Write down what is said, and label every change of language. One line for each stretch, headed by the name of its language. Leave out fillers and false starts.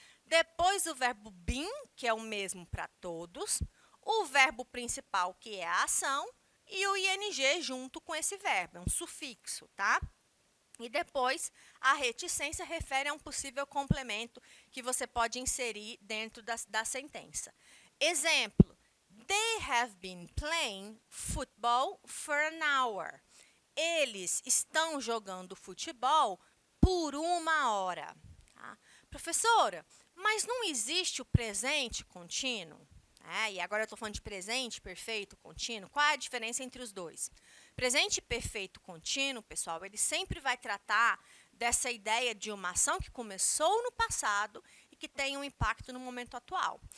Portuguese: Depois o verbo been, que é o mesmo para todos, o verbo principal, que é a ação, e o ing junto com esse verbo, é um sufixo, tá? E depois, a reticência refere a um possível complemento que você pode inserir dentro da sentença.
English: Exemplo, they have been playing football for an hour.
Portuguese: Eles estão jogando futebol por 1 hora. Tá? Professora, mas não existe o presente contínuo? E agora eu estou falando de presente perfeito contínuo. Qual é a diferença entre os dois? Presente perfeito contínuo, pessoal, ele sempre vai tratar dessa ideia de uma ação que começou no passado e que tem um impacto no momento atual.